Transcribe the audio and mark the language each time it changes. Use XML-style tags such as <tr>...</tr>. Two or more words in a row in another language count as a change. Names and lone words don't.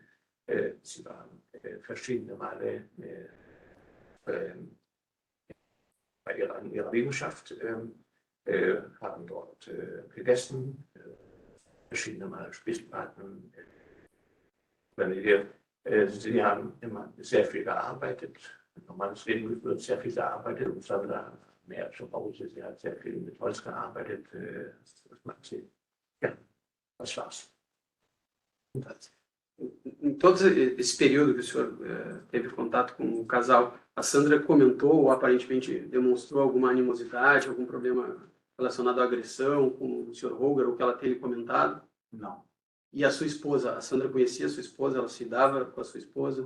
<de>Sie waren verschiedene Male bei ihrer Liegenschaft, haben dort gegessen, verschiedene Male Spielpartner. Sie haben immer sehr viel gearbeitet, ein normales Leben geführt, sehr viel gearbeitet und Sandra mehr zu Hause. Sie hat sehr viel mit Holz gearbeitet. Das macht sie. Ja, das war's.</de> <pt>Em todo esse período que o senhor teve contato com o casal, a Sandra comentou ou aparentemente demonstrou alguma animosidade, algum problema relacionado à agressão com o senhor Holger, ou que ela tenha comentado? Não. E a sua esposa, a Sandra conhecia a sua esposa, ela se dava com a sua esposa?</pt>